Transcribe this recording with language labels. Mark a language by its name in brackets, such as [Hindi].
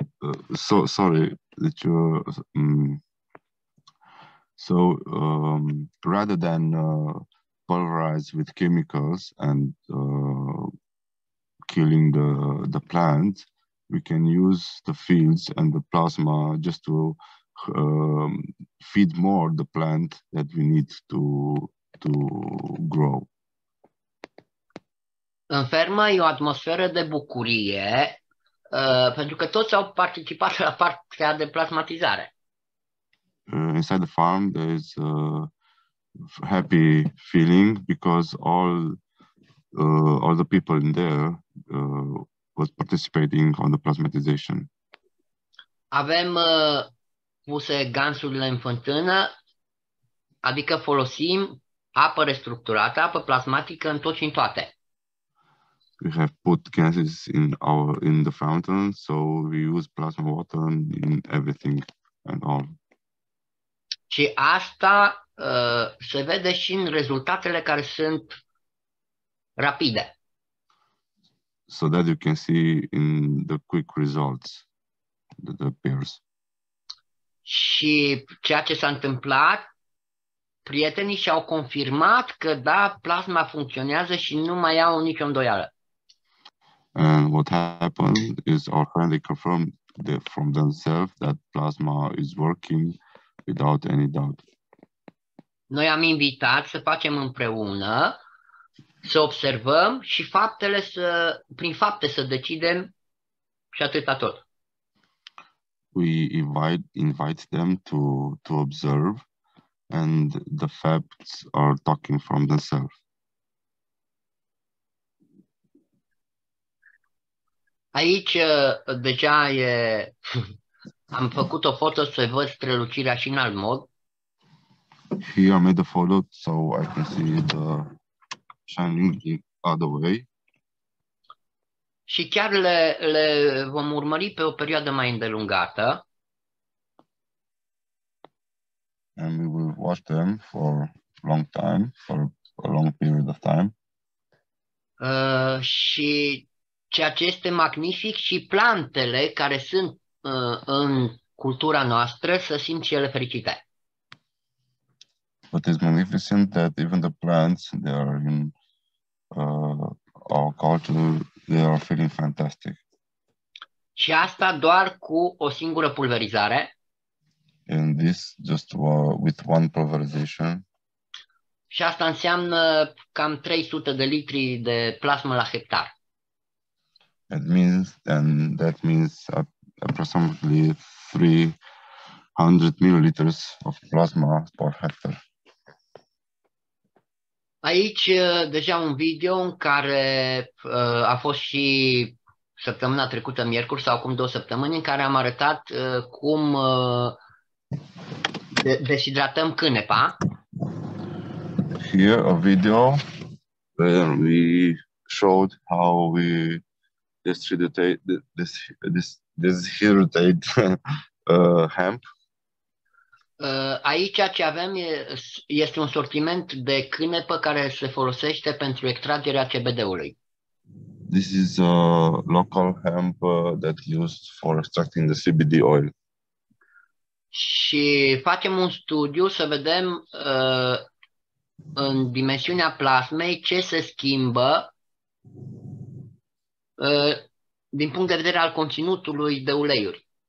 [English] Rather than pulverize with chemicals and killing the plant, we can use the fields and the plasma just to feed more the plant that we need to grow. [Romanian] În fermă e o atmosferă de bucurie pentru că toți au participat la partea de plasmatizare. [English] Inside the farm there is a happy feeling because all the people in there was participating on the plasmatization. [Romanian] Avem puse gansurile în fântână, adică folosim apă restructurată, apă plasmatică în tot și în toate. [English] We have put gases in the fountain, so we use plasma water in everything and all. [Romanian] Și asta se vede și în rezultatele care sunt rapide. [English] So that you can see in the quick results that appears. [Romanian] Și ceea ce s-a întâmplat, prietenii și-au confirmat că da, plasma funcționează și nu mai au nicio îndoială. [English] And what happened is our friend, they confirmed from themselves that plasma is working without any doubt. [Romanian] Noi am invitat să facem împreună, să observăm și prin fapte să decidem și atâta tot. [English] We invite them to observe, and the facts are talking from themselves. [Romanian] Aici deja am făcut o foto să văd strălucirea și în alt mod. [English] Here I made a photo so I can see the shining the other way. [Romanian] Și chiar le vom urmări pe o perioadă mai îndelungată. [English] And we will watch them for a long time, for a long period of time. [Romanian] Și ceea ce este magnific, și plantele care sunt în cultura noastră să simt și ele fericite. [English] But it's magnificent that even the plants, they are in our culture, they are feeling fantastic. [Romanian] Și asta doar cu o singură pulverizare. [English] And this just with one pulverization. [Romanian] Și asta înseamnă cam 300 de litri de plasmă la hectar. [English] That means approximately 300 milliliters of plasma per hectare. [Romanian] Aici deja un video în care a fost și săptămâna trecută, miercuri sau acum 2 săptămâni, în care am arătat cum deshidratăm cânepa. [English] Here a video where we showed how we deshydrate hemp. [Romanian] Aici ce avem este un sortiment de cânepă care se folosește pentru extragerea CBD-ului. [English] This is a local hemp that used for extracting the CBD oil. [Romanian] Și facem un studiu să vedem în dimensiunea plasmei ce se schimbă din punct de vedere al conținutului de uleiuri.